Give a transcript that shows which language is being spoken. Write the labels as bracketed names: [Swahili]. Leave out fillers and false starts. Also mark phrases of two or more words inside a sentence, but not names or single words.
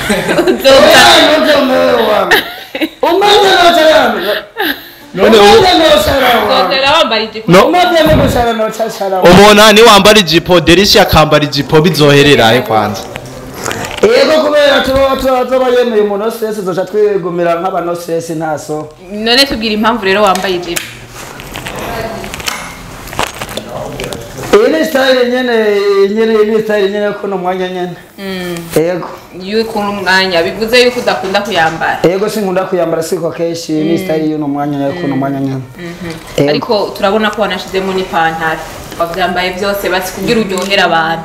[Rundi] None ubona ni wambara ijipo Delisia akambara ijipo bizoherera he kwanza. Ego kubera tuba yemeye umuntu wese zoca twigumira nk'abantu wese ntaso. None tubwira impamvu rero wambaye ijipo. Ni style nyene ko no mwanya nyene. Ego. Yuko umwanya bivuze yuko udakunda kuyambara. Ego sinkunda kuyambara siko keshi ni style y'uno mwanya ko no mwanya nyene. Ariko turabona ko wanashizemo ni pantaro. Bavyambaye byose basi kugira uryohera abantu.